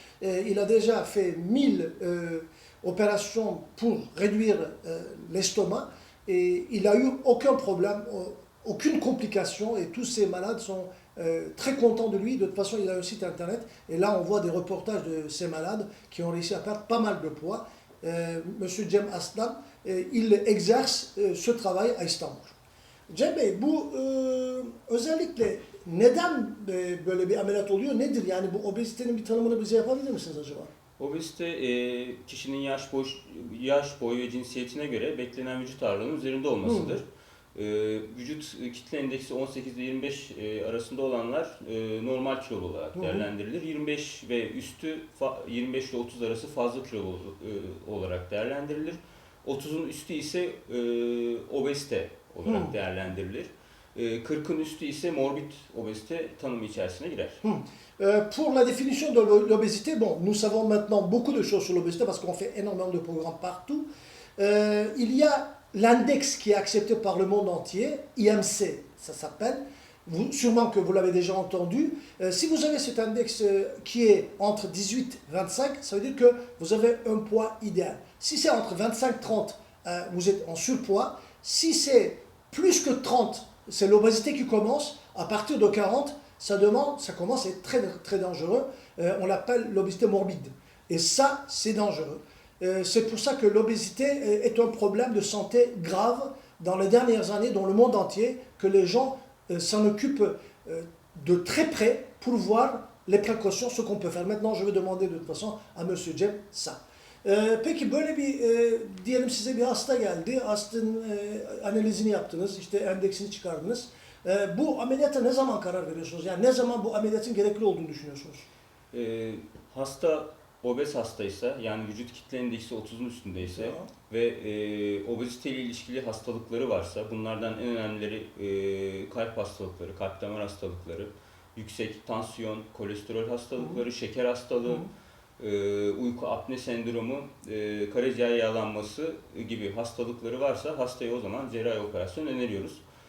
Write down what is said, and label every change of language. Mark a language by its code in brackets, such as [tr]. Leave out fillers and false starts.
[fr] Il a déjà fait 1000 opérations pour réduire l'estomac et il n'a eu aucun problème, aucune complication et tous ces malades sont très contents de lui. De toute façon, il a un site internet et là on voit des reportages de ces malades qui ont réussi à perdre pas mal de poids. Monsieur Cem Arslan, il exerce ce travail à Istanbul. [tr] Cem Bey, bu özellikle neden böyle bir ameliyat oluyor? Nedir yani bu obezitenin bir tanımını bize yapabilir misiniz acaba? Obezite kişinin yaş boyu ve cinsiyetine göre beklenen vücut ağırlığının üzerinde olmasıdır. Vücut kitle endeksi 18 ile 25 arasında olanlar normal kilolu olarak değerlendirilir. 25 ve üstü 25 ile 30 arası fazla kilolu olarak değerlendirilir. 30'un üstü ise obezite olarak değerlendirilir. 40'ın üstü ise morbid obezite tanımı içerisine girer. [fr] Pour la définition de l'obésité, bon, nous savons maintenant beaucoup de choses sur l'obésité parce qu'on fait énormément de programmes partout. Il y a l'index qui est accepté par le monde entier, IMC, ça s'appelle. Sûrement que vous l'avez déjà entendu. Si vous avez cet index qui est entre 18 et 25, ça veut dire que vous avez un poids idéal. Si c'est entre 25 et 30, vous êtes en surpoids. Si c'est plus que 30, c'est l'obésité qui commence. À partir de 40, ça commence à être très, très dangereux. On l'appelle l'obésité morbide. Et ça, c'est dangereux. C'est pour ça que l'obésité est un problème de santé grave dans les dernières années dans le monde entier, que les gens s'en occupent de très près pour voir les précautions, ce qu'on peut faire. Maintenant, je vais demander de toute façon à M. Cem ça. [tr] Peki böyle bir diyelim size bir hasta geldi, hastanın analizini yaptınız, işte endeksini çıkardınız. Bu ameliyata ne zaman karar veriyorsunuz? Yani ne zaman bu ameliyatın gerekli olduğunu düşünüyorsunuz? Hasta obez hastaysa, yani vücut kitle endeksi 30'un üstündeyse ve obezite ile ilişkili hastalıkları varsa, bunlardan en önemlileri kalp hastalıkları, kalp damar hastalıkları, yüksek tansiyon, kolesterol hastalıkları, şeker hastalığı, uyku apne sendromu, karaciğer yağlanması gibi hastalıkları varsa hastaya o zaman cerrahi operasyon öneriyoruz.